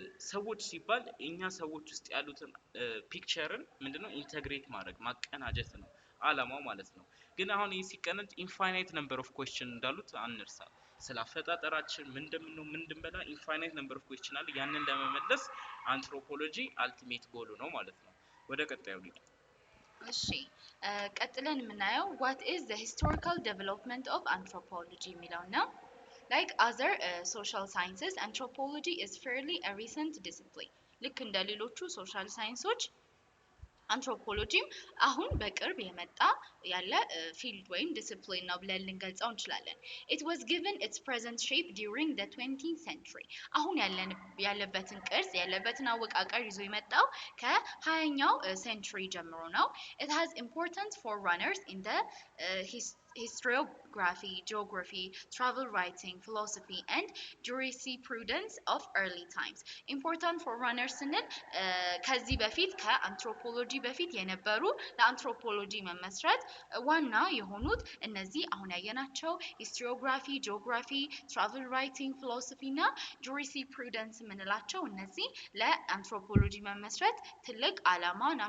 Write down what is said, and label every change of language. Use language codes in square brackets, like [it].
[am] ሰዎች ሲባል እኛ ሰዎች ውስጥ ያሉትን ፒክቸርን ምንድነው ኢንተግሬት ማድረግ ማቀናጀት ነው ዓላማው ማለት ነው ግን አሁን ይሄ ሲቀነጅ ኢንፋይናይት ነምበር ኦፍ ኩዌስችን እንዳሉት አንርሳ ስላፈጣጠራችን ምንድንበላ ኢንፋይናይት ነምበር ኦፍ ኩዌስችን አለ ያንን ለመመለስ አንትሮፖሎጂ አልቲሜት ጎሉ ነው ማለት ነው ወደ ቀጣዩ ሊድ እሺ ቀጥለን የምናየው [en] what is the historical development of anthropology [am] የሚለው ነው [en] like other social sciences anthropology is fairly a recent discipline [am] ልክ እንደ ሌሎቹ ሶሻል ሳይንሶች አንትሮፖሎጂም አሁን በቅርብ የመጣ ያለ ፊልድ ወይም ዲሲፕሊን ነው ብለን ልንገልጸው እንችላለን [en] it was given its present shape during the 20th century [am] አሁን ያለበትን ቅርጽ ያለበትን አወቃቀር ይዞ የመጣው ከ20ኛው ሴንቹሪ ጀምሮ ነው [en] it has importance for runners in the historiography, geography, travel writing, philosophy, and jurisprudence of early times. [am] Important for runners ስንል ከዚህ በፊት ከአንትሮፖሎጂ በፊት የነበሩ ለአንትሮፖሎጂ መመስረት ዋና የሆኑት እነዚህ አሁን ያየናቸው historiography, geography, travel writing, philosophy እና jurisprudence የምንላቸው እነዚህ ለአንትሮፖሎጂ መመስረት ትልቅ ዓላማ